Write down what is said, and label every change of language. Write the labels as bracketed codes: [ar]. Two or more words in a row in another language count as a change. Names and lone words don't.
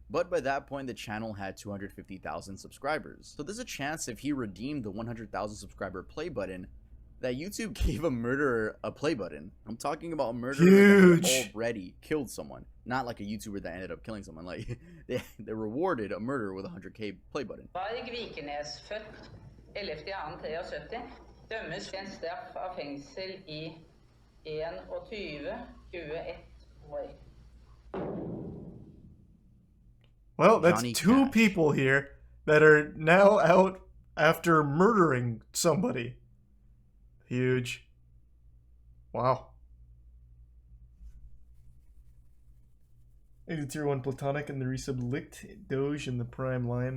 [en] But by that point, the channel had 250,000 subscribers. So there's a chance if he redeemed the 100,000 subscriber play button, that YouTube gave a murderer a play button. I'm talking about a murderer that already killed someone, not like a YouTuber that ended up killing someone. Like they rewarded a murderer with a 100k play button. [no] Varg Vikernes, født 11.2.73, dømmes til en straff av fengsel I 21 år. [en] Well, that's Johnny 2 Cash. People here that are now out after murdering somebody. Huge. Wow. Maybe tier 1 Platonic and the resub Licked, Doge in the prime line.